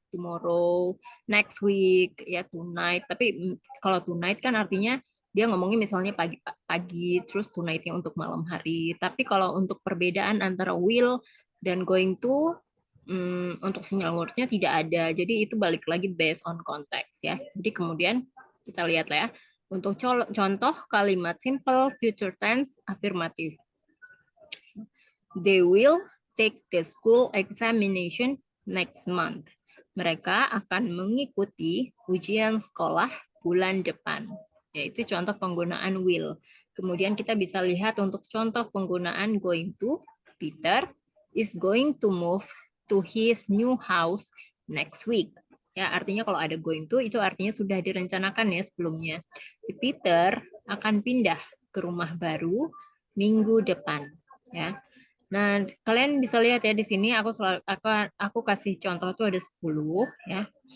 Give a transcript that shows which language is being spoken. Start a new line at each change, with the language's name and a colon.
English: Tomorrow, next week, ya tonight.
Indonesian: Tapi kalau tonight kan artinya dia ngomongin misalnya pagi, terus tonight-nya untuk malam hari. Tapi kalau untuk perbedaan antara will dan going to, untuk sinyal words-nya tidak ada. Jadi itu balik lagi
English: based on context
Indonesian: ya. Jadi kemudian kita lihat lah ya. Untuk contoh kalimat simple future tense afirmatif.
English: They will take the school examination next month.
Indonesian: Mereka akan mengikuti ujian sekolah bulan depan. Yaitu contoh penggunaan will. Kemudian kita bisa lihat untuk contoh penggunaan going to.
English: Peter is going to move to his new house next week.
Indonesian: Ya, artinya kalau ada going to itu artinya sudah direncanakan ya sebelumnya. Peter akan pindah ke rumah baru minggu depan. Ya. Nah, kalian bisa lihat ya di sini aku kasih contoh tuh ada 10 ya.